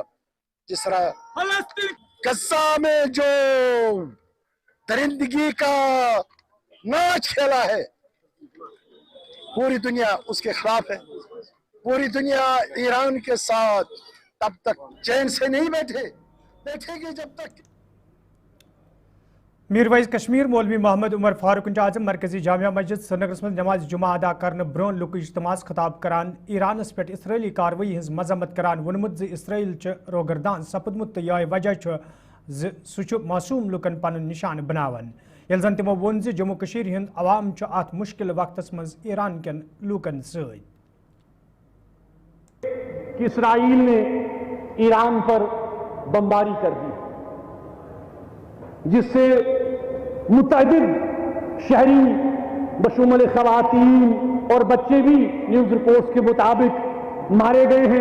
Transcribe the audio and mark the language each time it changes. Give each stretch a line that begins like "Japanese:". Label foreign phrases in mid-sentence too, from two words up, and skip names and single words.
Urdu: جس طرح غزہ میں جو درندگی کا ناچ کھیلا ہے پوری دنیا اس کے خلاف ہے. پوری دنیا ایران کے ساتھ تب تک چین سے نہیں بیٹھے گی جب تک.
Kashmiri: میرویز کشمیر مولوی محمد عمر فاروق اعظم مرکزی جامعہ مسجد سرینگرس مز نماز جمعہ ادا کرنے برون لوک اجتماع خطاب کران ایرانس پہ اسرائیلی کاروٲیی ہز مذمت کران ونمت اسرائیل روگردان سپدمت تو یہ وجہ سہ معصوم لکن پن نشان بناوان. یل زن تمو وون جموں کشیر ہند عوام ات مشکل وقتس مز ایران کن لوکن ست
Urdu: کہ اسرائیل نے ایران پر بمباری کر دی جس سے متعدد شہری بشمول خواتین اور بچے بھی نیوز رپورٹس کے مطابق مارے گئے ہیں.